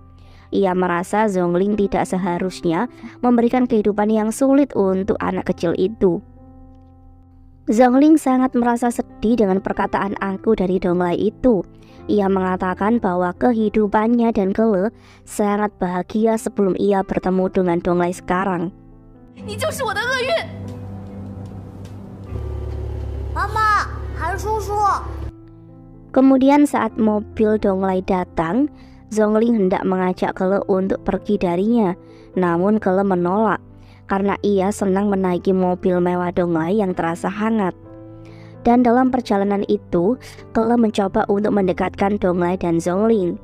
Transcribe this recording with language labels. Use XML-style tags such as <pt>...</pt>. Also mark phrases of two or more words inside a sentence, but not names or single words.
<id>Ia merasa Zhongling tidak seharusnya memberikan kehidupan yang sulit untuk anak kecil itu. Zhongling sangat merasa sedih dengan perkataan angkuh dari Donglai itu. Ia mengatakan bahwa kehidupannya dan Kele sangat bahagia sebelum ia bertemu dengan Donglai sekarang.</id> <zh>你就是我的厄运。妈妈，韩叔叔，</zh> <id>Kemudian saat mobil Donglai datang, Zhongling hendak mengajak Kele untuk pergi darinya. Namun Kele menolak karena ia senang menaiki mobil mewah Donglai yang terasa hangat. Dan dalam perjalanan itu, Kele mencoba untuk mendekatkan Donglai dan Zhongling.</id>